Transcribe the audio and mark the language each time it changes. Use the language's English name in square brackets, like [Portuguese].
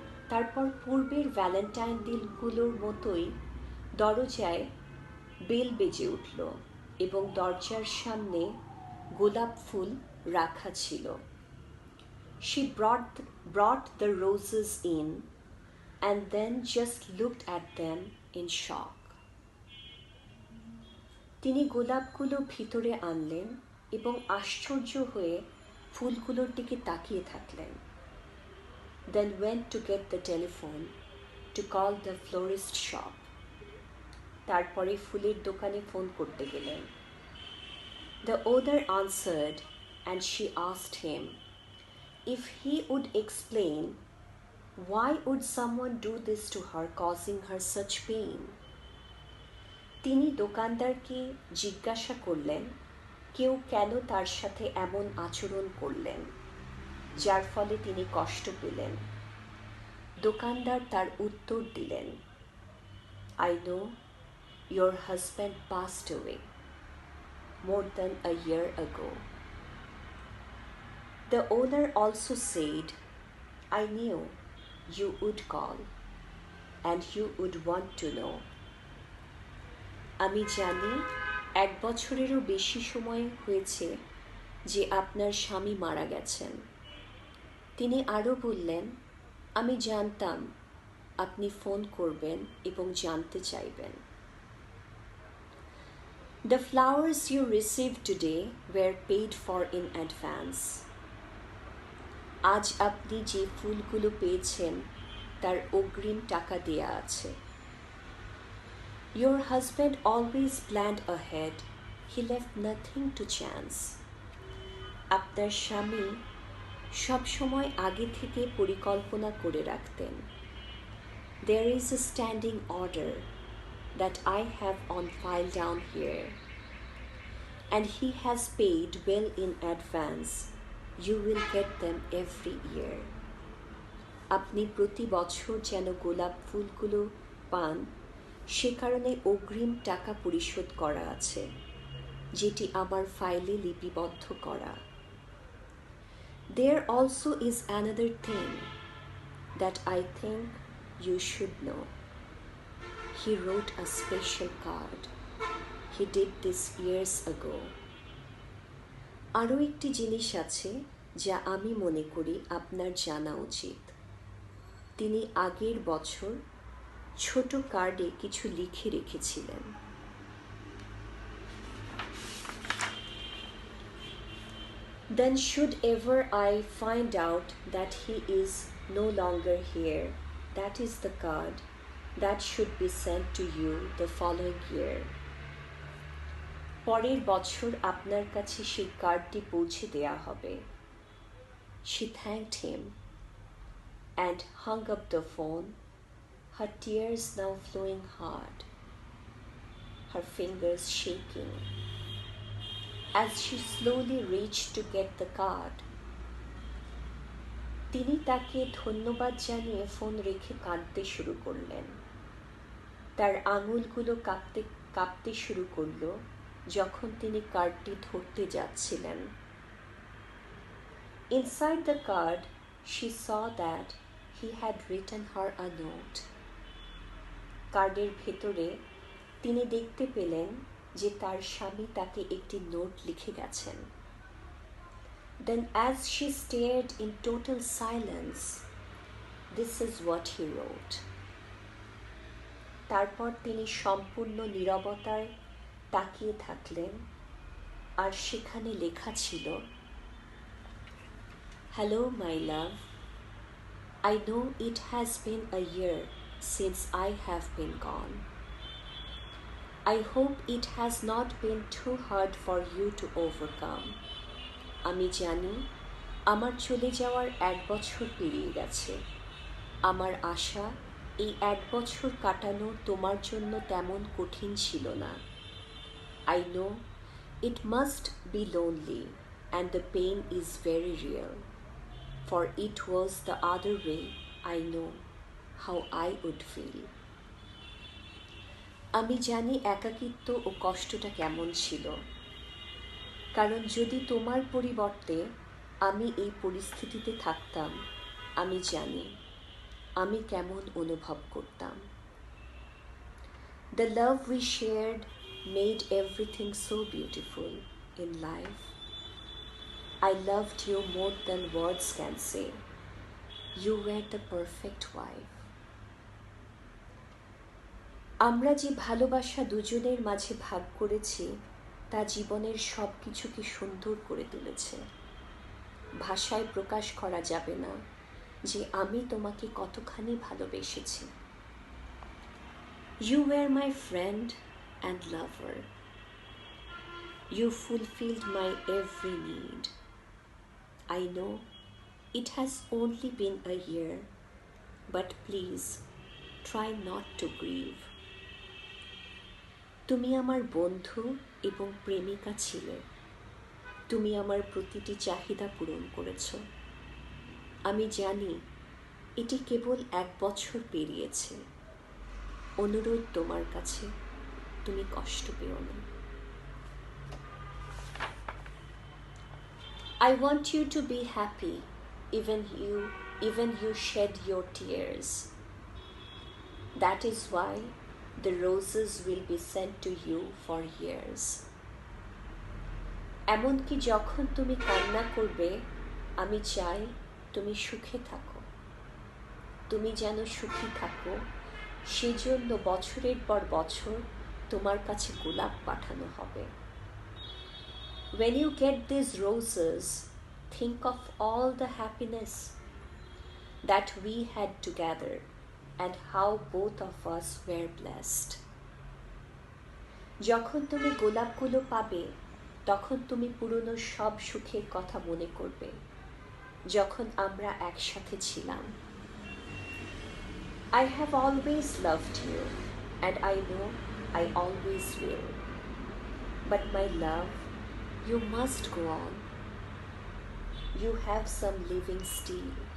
[Bangla] তারপর পূর্বের ভ্যালেন্টাইন দিনগুলোর মতোই দরজায় বেল বেজে উঠল এবং দরজার সামনে গোলাপ ফুল রাখা ছিল। [English] She brought the roses in, and then just looked at them in shock. [Bangla] তিনি গোলাপগুলো ভিতরে আনলেন এবং আশ্চর্য হয়ে ফুলগুলোর দিকে তাকিয়ে থাকলেন। [English] Then went to get the telephone to call the florist shop. [Bangla] তারপরে ফুলের দোকানে ফোন করতে গেলেন। [English] The owner answered and she asked him if he would explain why would someone do this to her, causing her such pain. [Bangla] তিনি দোকানদারকে জিজ্ঞাসা করলেন কেউ কেন তার সাথে এমন আচরণ করলেন যার ফলে তিনি কষ্ট পেলেন। দোকানদার তার উত্তর দিলেন, [English] I know your husband passed away more than a year ago. The owner also said, I knew you would call and you would want to know. [Bangla] আমি জানি 1 বছরেরও বেশি সময় হয়েছে যে আপনার স্বামী মারা গেছেন। তিনি আরও বললেন, আমি জানতাম আপনি ফোন করবেন এবং জানতে চাইবেন। [English] The flowers you received today were paid for in advance. [Bangla] আজ আপনি যে ফুলগুলো পেয়েছেন তার অগ্রিম টাকা দেয়া আছে। [English] Your husband always planned ahead. He left nothing to chance. [Bangla] আপনার স্বামী সব সময় আগে থেকে পরিকল্পনা করে রাখতেন। [English] There is a standing order that I have on file down here, and he has paid well in advance. You will get them every year. [Bangla] আপনি প্রতি বছর যেন গোলাপ ফুলগুলো পান সে কারণে অগ্রিম টাকা পরিশোধ করা আছে, যেটি আমার ফাইলে লিপিবদ্ধ করা। [English] There also is another thing that I think you should know. He wrote a special card. He did this years ago. [Bangla] আরও একটি জিনিস আছে যা আমি মনে করি আপনার জানা উচিত। তিনি আগের বছর ছোট কার্ডে কিছু লিখে রেখেছিলেন। [English] Then should ever I find out that he is no longer here, that is the card that should be sent to you the following year. [Bangla] পরের বছর আপনার কাছে সেই কার্ডটি পৌঁছে দেয়া হবে। [English] She thanked him and hung up the phone, her tears now flowing hard, her fingers shaking. As she slowly reached to get the card, [Bangla] তিনি তাকে ধন্যবাদ জানিয়ে ফোন রেখে কাঁদতে শুরু করলেন। তার আঙুলগুলো কাঁপতে শুরু করল যখন তিনি কার্ডটি ধরতে যাচ্ছিলেন। [English] Inside the card, she saw that he had written her a note. [Bangla] কার্ডের ভেতরে তিনি দেখতে পেলেন যে তার স্বামী তাকে একটি নোট লিখে গেছেন। [English] Then as she stared in total silence, this is what he wrote. [Bangla] তারপর তিনি সম্পূর্ণ নীরবতায় তাকিয়ে থাকলেন আর সেখানে লেখা ছিল, [English] Hello my love, I know it has been a year since I have been gone. I hope it has not been too hard for you to overcome. [Bangla] আমি জানি আমার চলে যাওয়ার 1 বছর পেরিয়ে গেছে। আমার আশা এই 1 বছর কাটানো তোমার জন্য তেমন কঠিন ছিল না। [English] I know it must be lonely and the pain is very real. For it was the other way, I know how I would feel. [Bangla] আমি জানি একাকিত্ব ও কষ্টটা কেমন ছিল, কারণ যদি তোমার পরিবর্তে আমি এই পরিস্থিতিতে থাকতাম আমি জানি আমি কেমন অনুভব করতাম। [English] The love we shared made everything so beautiful in life. I loved you more than words can say. You were the perfect wife. [Bangla] আমরা যে ভালোবাসা দুজনের মাঝে ভাগ করেছি তা জীবনের সব কিছুকে সুন্দর করে তুলেছে। ভাষায় প্রকাশ করা যাবে না যে আমি তোমাকে কতখানি ভালোবেসেছি। [English] You were my friend and lover. You fulfilled my every need. I know it has only been a year, but please try not to grieve. [Bangla] তুমি আমার বন্ধু এবং প্রেমিকা ছিলে। তুমি আমার প্রতিটি চাহিদা পূরণ করেছ। আমি জানি এটি কেবল 1 বছর পেরিয়েছে। অনুরোধ তোমার কাছে, তুমি কষ্ট পেও না। [English] I want you to be happy, even you shed your tears. That is why the roses will be sent to you for years. [Bangla] এমনকি যখন তুমি কান্না করবে, আমি চাই তুমি সুখে থাকো। তুমি যেন সুখী থাকো, সেজন্য বছরের পর বছর তোমার কাছে গোলাপ পাঠানো হবে। [English] When you get these roses, think of all the happiness that we had together and how both of us were blessed. [Bangla] যখন তুমি গোলাপগুলো পাবে, তখন তুমি পুরনো সব সুখের কথা মনে করবে, যখন আমরা একসাথে ছিলাম। [English] I have always loved you, and I know I always will. But my love, you must go on. You have some living still.